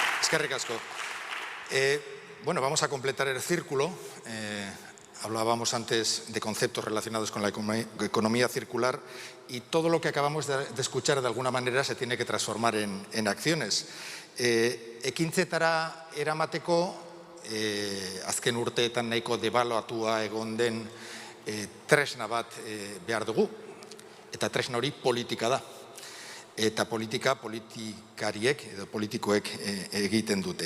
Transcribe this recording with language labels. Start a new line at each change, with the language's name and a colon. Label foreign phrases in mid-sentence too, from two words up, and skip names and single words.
Basque: Eskerrik asko.
Spanish: Bueno, vamos a completar el círculo. Hablábamos antes de conceptos relacionados con la economía circular y todo lo que acabamos de escuchar de alguna manera se tiene que transformar en acciones.
Basque: Ekintzetara eramateko azken urteetan nahiko debaluatua egon den tresna bat behar dugu, eta tresna hori politika da. Eta politika politikariek edo politikoek egiten dute.